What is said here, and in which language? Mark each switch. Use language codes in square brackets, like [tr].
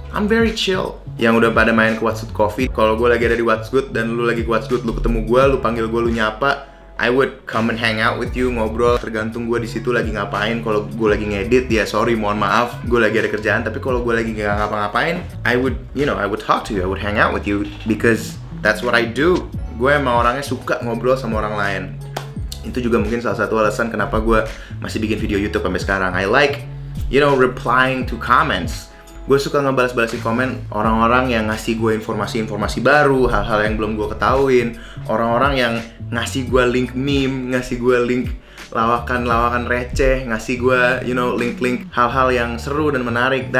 [en] I'm very chill. [id] Yang udah pada main ke What's Good Coffee, kalau gue lagi ada di What's Good dan lu lagi ke What's Good, lu ketemu gue, lu panggil gue, lu nyapa, [en] I would come and hang out with you, [id] ngobrol. Tergantung gue di situ lagi ngapain. Kalau gue lagi ngedit, ya sorry, mohon maaf, gue lagi ada kerjaan. Tapi kalau gue lagi nggak ngapa-ngapain, [en] I would talk to you, I would hang out with you, because that's what I do. [id] Gue emang orangnya suka ngobrol sama orang lain. Itu juga mungkin salah satu alasan kenapa gue masih bikin video YouTube sampai sekarang. [en] I like, replying to comments. [id] Gue suka ngebalas-balasin komen orang-orang yang ngasih gue informasi-informasi baru, hal-hal yang belum gue ketahuin, orang-orang yang ngasih gue link meme, ngasih gue link lawakan-lawakan receh, ngasih gue, link-link hal-hal yang seru dan menarik.